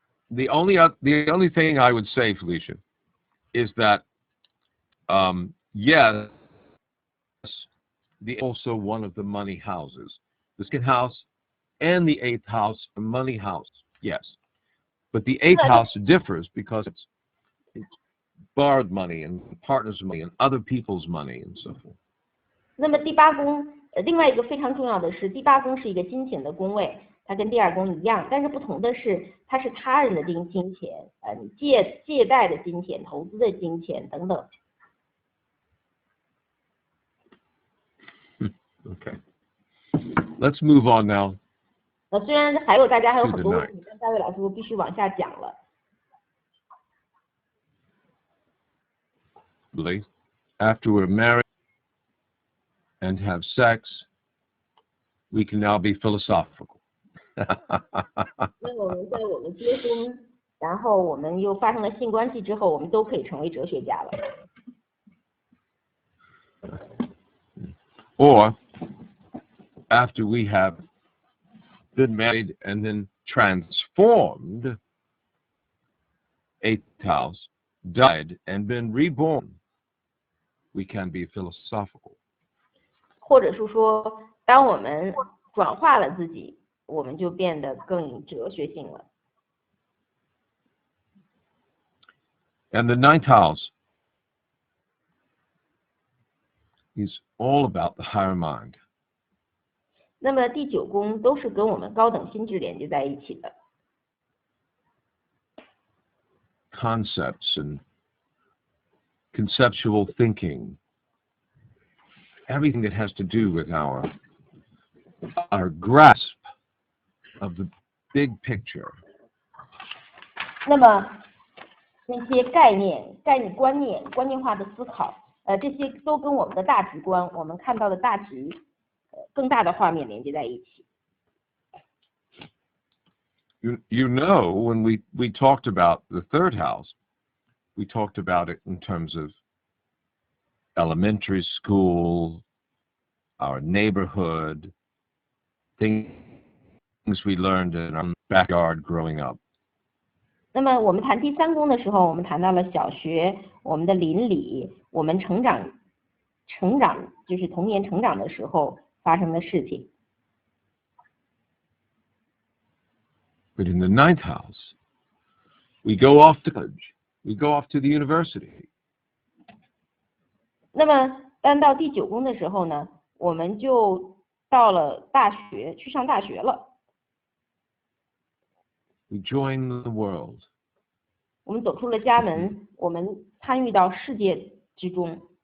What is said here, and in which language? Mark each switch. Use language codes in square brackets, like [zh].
[en] The only thing I would say, Felicia, is that yes, also one of the money houses. The 2nd house and the 8th house are money house. Yes, but the 8th house differs because it's borrowed money and partners' money and other people's money and so forth. [zh] 那么第八宫，另外一个非常重要的是，第八宫是一个金钱的宫位，它跟第2宫一样，但是不同的是，它是他人的金钱，你借贷的金钱、投资的金钱等等。 [en] Okay. Let's move on now. [zh] 虽然大家还有很多问题，但大卫老师必须往下讲了。 [en] After we're married and have sex, we can now be philosophical. [zh] 那我们在我们结婚，然后我们又发生了性关系之后，我们都可以成为哲学家了。 [en] Or after we have been married and then transformed, 8th house, died and been reborn, we can be philosophical. [zh] 或者是说，当我们转化了自己，我们就变得更哲学性了。 [en] And the ninth house is all about the higher mind. [zh] 那么第9宫都是跟我们高等心智连接在一起的。 [en] Concepts and conceptual thinking, everything that has to do with our grasp of the big picture. [zh] 那么那些概念、观念化的思考，这些都跟我们的大局观，我们看到的大局，更大的画面连接在一起。 [en] You know, when we talked about the third house, we talked about it in terms of elementary school, our neighborhood, things we learned in our backyard growing up. [zh] 那么我们谈第3宫的时候，我们谈到了小学、我们的邻里、我们成长就是童年成长的时候发生的事情。 [en] But in the ninth house, we go off to college, we go off to the university. [zh] 那么当到第9宫的时候呢，我们就到了大学，去上大学了。 [en] We join the world. [zh] 我们走出了家门，我们参与到世界之中。